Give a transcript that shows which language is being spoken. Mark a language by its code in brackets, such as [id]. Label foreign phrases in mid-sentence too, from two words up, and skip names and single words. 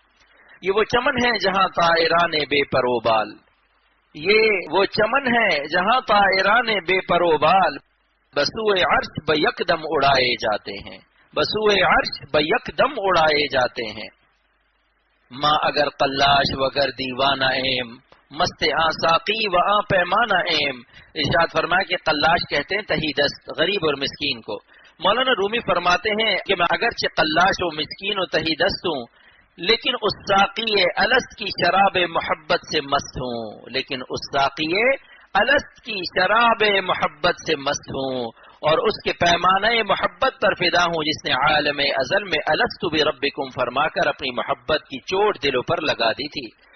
[ur] یہ وہ چمن ہے جہاں طائران بے پر و بال، یہ وہ چمن ہے جہاں طائران بے پر و بال بسوئے عرش بیک دم اڑائے جاتے ہیں، بسوئے عرش بیک دم اڑائے جاتے ہیں۔ [fa] ماں اگر قلاش وگر دیوانہ ایم، مست آں ساقی و آں پیمانہ ایم۔ [ur] ارشاد فرمایا کہ قلاش کہتے ہیں تہی دست، غریب اور مسکین کو۔ مولانا رومی فرماتے ہیں کہ میں اگرچہ قلاش و مسکین و تہی دست ہوں، لیکن اس ساقی الست کی شراب محبت سے مست ہوں، لیکن اس ساقی الست کی شراب محبت سے مست ہوں، اور اس کے پیمانہ محبت پر فدا ہوں جس نے عالم ازل میں [ar] الست بربکم [ur] فرما کر اپنی محبت کی چوٹ دلوں پر لگا دی تھی۔